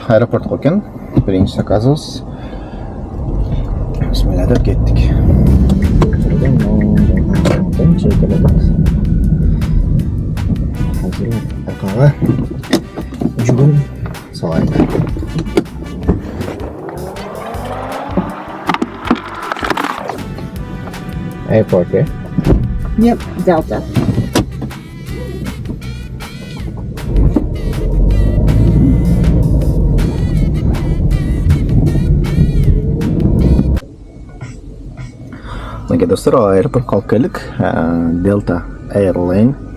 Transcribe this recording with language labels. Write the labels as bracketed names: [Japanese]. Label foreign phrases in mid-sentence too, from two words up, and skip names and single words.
[Kyrgyz] Аэропортко экен. Биринчи заказыбыз. Бисмилла деп кеттик. Азыр аркага жүгүн салайын. [English] Airport, yeah? Yep, Delta. [Kyrgyz] Мынакей достор, аэропортко алып келдик. Delta Airline.